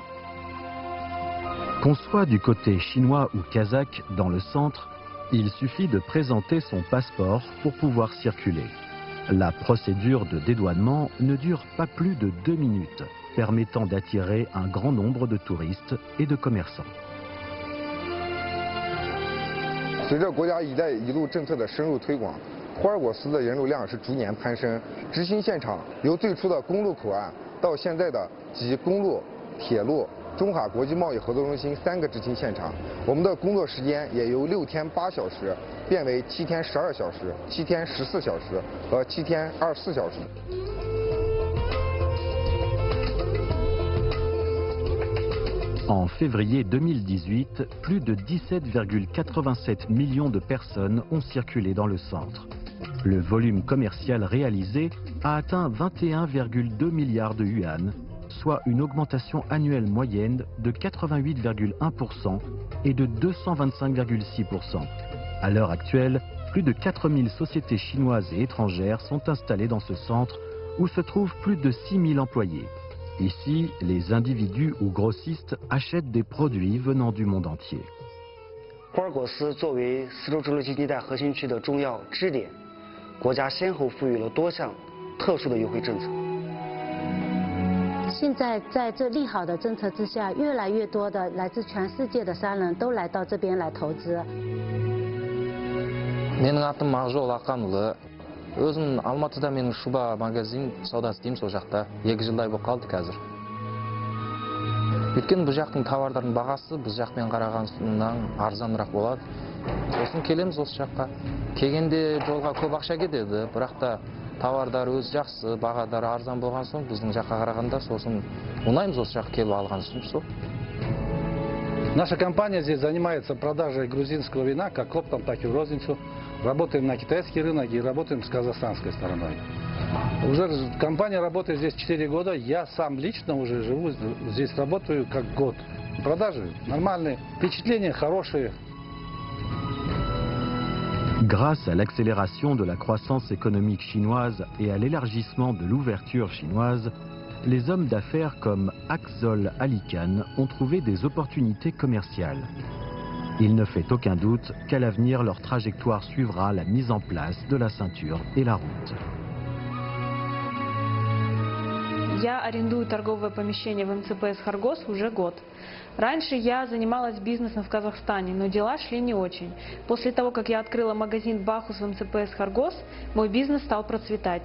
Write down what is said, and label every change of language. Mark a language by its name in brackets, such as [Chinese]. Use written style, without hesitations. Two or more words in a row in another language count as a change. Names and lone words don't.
[French] Qu'on soit du côté chinois ou kazakh dans le centre, il suffit de présenter son passeport pour pouvoir circuler. La procédure de dédouanement ne dure pas plus de 2 minutes, permettant d'attirer un grand nombre de touristes et de commerçants. [Chinese] 随着国家"一带一路"政策的深入推广，霍尔果斯的人流量是逐年攀升。执行现场由最初的公路口岸到现在的集公路、铁路、中法国际贸易合作中心3个执勤现场，我们的工作时间也由6天8小时变为7天12小时、7天14小时和7天24小时。 [French] En février 2018, plus de 17,87 millions de personnes ont circulé dans le centre. Le volume commercial réalisé a atteint 21,2 milliards de yuan, soit une augmentation annuelle moyenne de 88,1% et de 225,6%. À l'heure actuelle, plus de 4000 sociétés chinoises et étrangères sont installées dans ce centre où se trouvent plus de 6000 employés. Ici, les individus ou grossistes achètent des produits venant du monde entier. [Chinese] 霍尔果斯作为丝绸之路经济带核心区的重要支点，国家先后赋予了多项特殊的优惠政策。现在在这利好的政策之下，越来越多的来自全世界的商人都来到这边来投资。 [Kazakh] Менің атым Ақжол Ақанұлы. Өзім Алматыда менің шуба магазин сауда істеймін сол жақта. 2 жылдай болып қалды қазір. Өйткені бұл жақтың тауарлардың бағасы біз жақпен қарағаннан арзанырақ болады. Сосын келеміз осы жаққа. Келгенде жолға көп ақша кетеді, бірақ та тауарлар өзі жақсы, бағадары арзан болған соң біздің жаққа қарағанда сосын ұнаймыз осы жаққа келіп алған соң сол. [Russian] Наша компания здесь занимается продажей грузинского вина как оптом, так и в розницу. Работаем на китайский рынок и работаем с казахстанской стороной. Уже компания работает здесь 4 года, я сам lично уже живу здесь, работаю как год. Продажи нормальные, впечатления хорошие. [French] Grâce à l'accélération de la croissance économique chinoise et à l'élargissement de l'ouverture chinoise, les hommes d'affaires comme Akzol Alikan ont trouvé des opportunités commerciales. Il ne fait aucun doute qu'à l'avenir, leur trajectoire suivra la mise en place de la ceinture et la route. [Russian] Я арендую торговое помещение в МЦПС «Хоргос» уже год. Раньше я занималась бизнесом в Казахстане, но дела шли не очень. После того, как я открыла магазин «Бахус» в МЦПС «Хоргос», мой бизнес стал процветать.